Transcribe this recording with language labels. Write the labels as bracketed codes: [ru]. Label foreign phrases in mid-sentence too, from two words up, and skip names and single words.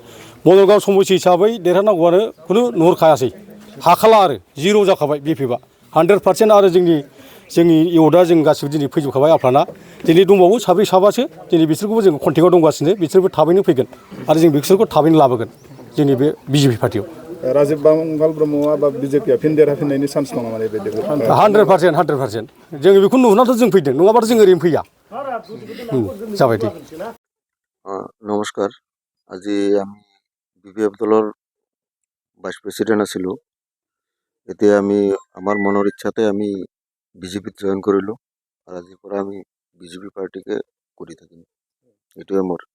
[brx] आरो बङाइगाव समस्ति हिसाबै देरहानांगौआनो खुनु नुहुरखायासै हाखाला आरो जिर' जाखाबाय बिपिएफआ 100% आरो जोंनि इउथआ जों गासिबो दिनै फैजोबखाबाय आफाना दिनै दंबावो साब्रै साबासो दिनै बिसोरखौबो जों कन्टेक्टआव दंगासिनो बिसोरबो थाबैनो फैगोन आरो जों बिसोरखौ थाबैनो लाबोगोन जोंनि बे बिजेपि पार्टियाव राजिब बांगाल ब्रह्मआ बा बिजेपिआ फिन देरहाफिननायनि चान्स दङ नामा बे 100% जोङो बेखौ नुहुरनानैथ' जों फैदों नङाबाथ' जों ओरैनो फैया जाबाय दे [as] নমস্কাৰ আজি আমি বিপিএফ দলৰ [en] vice president [as] আছিলোঁ এতিয়া আমি আমাৰ মনৰ ইচ্ছাতে আমি বিজেপিত জইন কৰিলোঁ আৰু আজিৰ পৰা আমি বিজেপি পাৰ্টিকে কৰি থাকিম এইটোৱে মোৰ